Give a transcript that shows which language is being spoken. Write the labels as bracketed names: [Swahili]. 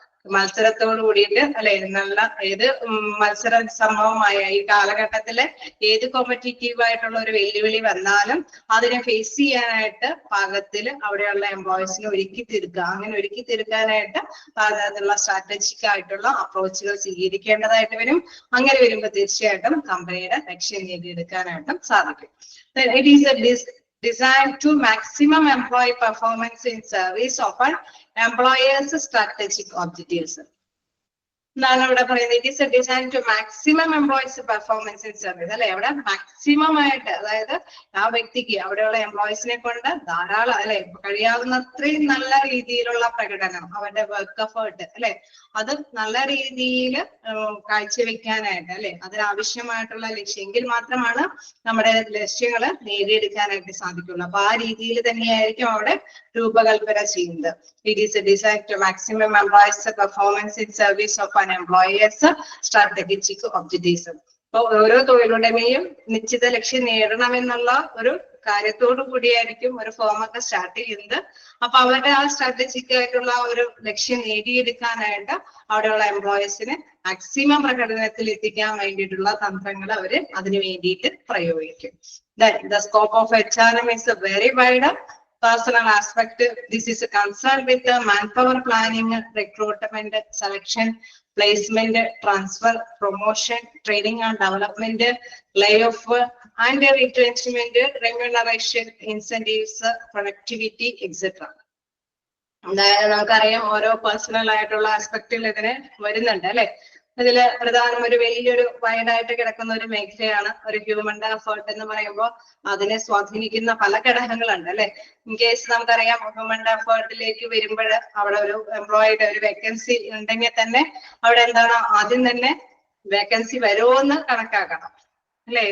[Malayalam] മത്സരത്തോട് കൂടിയിട്ട് അല്ലെ നല്ല ഏത് മത്സര സംഭവമായ ഈ കാലഘട്ടത്തില് ഏത് കോമ്പറ്റീറ്റീവ് ആയിട്ടുള്ള ഒരു വെല്ലുവിളി വന്നാലും അതിനെ ഫേസ് ചെയ്യാനായിട്ട് പാകത്തില് അവിടെയുള്ള എംപ്ലോയീസിനെ ഒരുക്കി തീർക്കുക. അങ്ങനെ ഒരുക്കി തീർക്കാനായിട്ട് അതിനുള്ള സ്ട്രാറ്റജിക് ആയിട്ടുള്ള അപ്രോച്ചുകൾ സ്വീകരിക്കേണ്ടതായിട്ട് വരും. അങ്ങനെ വരുമ്പോൾ തീർച്ചയായിട്ടും കമ്പനിയുടെ ലക്ഷ്യം നേടിയെടുക്കാനായിട്ടും സാധിക്കും. [English] It is designed to maximum employee performance in service of an employer's strategic objectives. [Malayalam] എന്താണ് ഇവിടെ പറയുന്നത്? [English] It is a design to maximum employees performance in service അല്ലെ. [Malayalam] അവിടെ മാക്സിമം ആയിട്ട് അതായത് ആ വ്യക്തിക്ക് അവിടെയുള്ള എംപ്ലോയീസിനെ കൊണ്ട് ധാരാളം അല്ലെ കഴിയാവുന്നത്രയും നല്ല രീതിയിലുള്ള പ്രകടനം അവരുടെ വർക്ക് എഫേർട്ട് അല്ലെ അത് നല്ല രീതിയിൽ കാഴ്ചവെക്കാനായിട്ട് അല്ലെ അതിനാവശ്യമായിട്ടുള്ള ലക്ഷ്യമെങ്കിൽ മാത്രമാണ് നമ്മുടെ ലക്ഷ്യങ്ങൾ നേടിയെടുക്കാനായിട്ട് സാധിക്കുള്ളൂ. അപ്പൊ ആ രീതിയിൽ തന്നെയായിരിക്കും അവിടെ രൂപകൽപ്പന ചെയ്യുന്നത്. [English] It is a design to maximum employees performance in service of an employer's strategic objectives. [Malayalam] അപ്പൊ ഓരോ തൊഴിലുടമയും നിശ്ചിത ലക്ഷ്യം നേടണമെന്നുള്ള ഒരു കാര്യത്തോടു കൂടിയായിരിക്കും ഒരു ഫോമൊക്കെ സ്റ്റാർട്ട് ചെയ്യുന്നത്. അപ്പൊ അവരുടെ ആ സ്ട്രാറ്റജിക് ആയിട്ടുള്ള ഒരു ലക്ഷ്യം നേടിയെടുക്കാനായിട്ട് അവിടെയുള്ള എംപ്ലോയീസിന് മാക്സിമം പ്രകടനത്തിൽ എത്തിക്കാൻ വേണ്ടിയിട്ടുള്ള തന്ത്രങ്ങൾ അവര് അതിനു വേണ്ടിയിട്ട് പ്രയോഗിക്കും. [English] The scope of HRM is a very wide personal aspect. This is concerned with the manpower planning, recruitment, selection, placement, transfer, promotion, training and development, layoff and retrenchment, remuneration, incentives, productivity, etc. [Malayalam] നമുക്കറിയാം ഓരോ personal ആയിട്ടുള്ള ആസ്പെക്റ്റിൽ ഇതിന് വരുന്നുണ്ട് അല്ലെ. ഇതില് പ്രധാനം ഒരു വലിയൊരു വൈഡായിട്ട് കിടക്കുന്ന ഒരു മേഖലയാണ് ഒരു ഹ്യൂമൻ എഫേർട്ട് എന്ന് പറയുമ്പോൾ അതിനെ സ്വാധീനിക്കുന്ന പല ഘടകങ്ങളുണ്ട് അല്ലെ. ഇൻ കേസ് നമുക്കറിയാം ഹ്യൂമൻ എഫേർട്ടിലേക്ക് വരുമ്പോൾ അവിടെ ഒരു എംപ്ലോയിയുടെ ഒരു വേക്കൻസി ഉണ്ടെങ്കിൽ തന്നെ അവിടെ എന്താണ് ആദ്യം തന്നെ വേക്കൻസി വരുമോ എന്ന് കണക്കാക്കണം അല്ലെ.